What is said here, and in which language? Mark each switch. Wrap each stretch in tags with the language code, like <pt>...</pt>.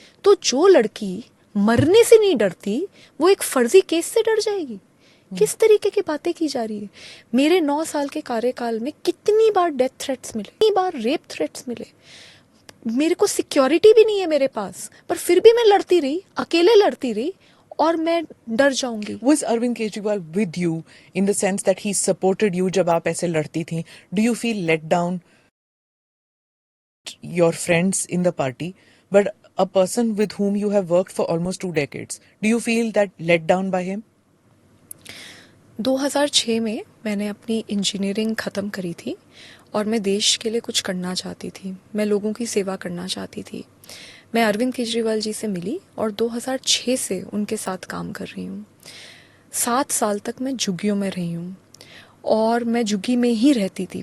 <hi>तो जो लड़की मरने से नहीं डरती वो एक फर्जी केस से डर जाएगी। किस तरीके की बातें की जा रही है। मेरे 9 साल के कार्यकाल में कितनी बार डेथ थ्रेट्स मिले, कितनी बार रेप थ्रेट्स मिले। मेरे को सिक्योरिटी भी नहीं है मेरे पास, पर फिर भी मैं लड़ती रही, अकेले लड़ती रही और मैं डर जाऊंगी।</hi> <en>Was Arvind Kejriwal with you in the sense that he supported you</en> <hi>जब आप ऐसे लड़ती थी?</hi> <en>Do you feel let down your friends in the party, but a person with whom you have worked for almost 2 decades, do you feel that let down by him?</en> <hi>2006 में मैंने अपनी engineering ख़त्म करी थी और मैं देश के लिए कुछ करना चाहती थी। मैं लोगों की सेवा करना चाहती थी। मैं अरविंद केजरीवाल जी से मिली और 2006 से उनके साथ काम कर रही हूँ। 7 साल तक मैं झुग्गियों में रही हूँ और मैं झुग्गी में ही रहती थी।</hi>